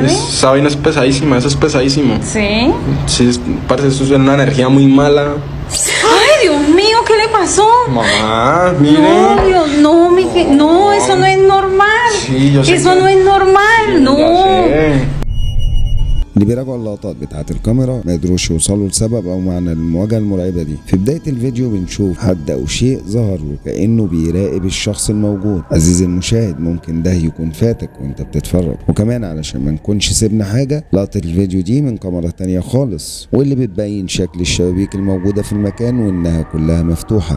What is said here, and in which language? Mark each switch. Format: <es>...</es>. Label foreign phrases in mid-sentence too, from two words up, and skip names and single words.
<es>esa vaina es pesadísima, eso es pesadísimo. ¿Sí? Sí, parece eso es una energía muy mala. ¡Ay, Dios mío! ¿Qué le pasó? Mamá, mire. No, Dios, no, no, eso no es normal. Sí, yo sé Eso que- no es normal, Ya no. sé.</es> <ar>اللي بيراجعوا اللقطات بتاعة الكاميرا ما يقدروش يوصلوا لسبب او معنى المواجهة المرعبة دي. في بداية الفيديو بنشوف حد او شيء ظهر وكأنه بيراقب الشخص الموجود. عزيزي المشاهد ممكن ده يكون فاتك وانت بتتفرج، وكمان علشان ما نكونش سيبنا حاجة لقطة الفيديو دي من كاميرا تانية خالص، واللي بتبين شكل الشبابيك الموجودة في المكان وانها كلها مفتوحة.</ar>